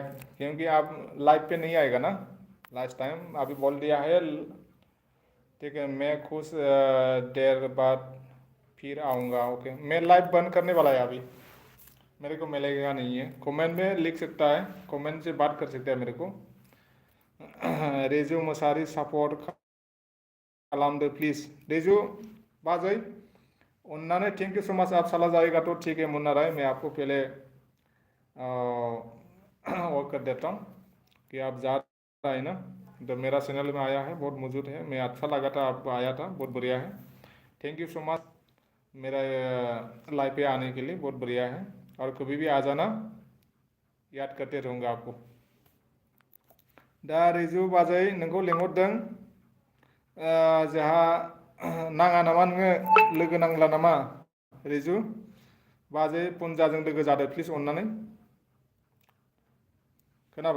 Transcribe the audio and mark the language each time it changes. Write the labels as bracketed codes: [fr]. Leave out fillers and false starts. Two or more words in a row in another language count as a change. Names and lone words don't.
[hi] क्योंकि आप लाइव पे नहीं आएगा ना [en] last time, [hi] अभी बोल दिया है, ठीक है। मैं कुछ देर बाद फिर आऊँगा, ओके। मैं लाइव बंद करने वाला है अभी, मेरे को मिलेगा नहीं है। कमेंट में लिख सकता है, कमेंट से बात कर सकता है मेरे को। [brx] रेजू मसारी सपोर्ट खालामदो प्लीज़। रेजू बाजै अन्नानै [en] thank you so much. [hi] आप चला जाएगा तो ठीक है मुन्ना राय, मैं आपको पहले वो कर देता हूँ कि आप जा रहा है ना। तो मेरा चैनल में आया है, बहुत मौजूद है, मैं अच्छा लगा था आपको, आया था, बहुत बढ़िया है। [en] thank you so much [hi] मेरा लाइव पे आने के लिए, बहुत बढ़िया है। और कभी भी आ जाना, याद करते रहूँगा आपको। [brx] दा रिजु बाजै नोंखौ लिंहरदों, जोंहा नाङा नामा नोङो, लोगो नांला नामा रिजु? बाजै पुन्जाजों लोगो जादो प्लिज अन्नानै, खोनाबाय?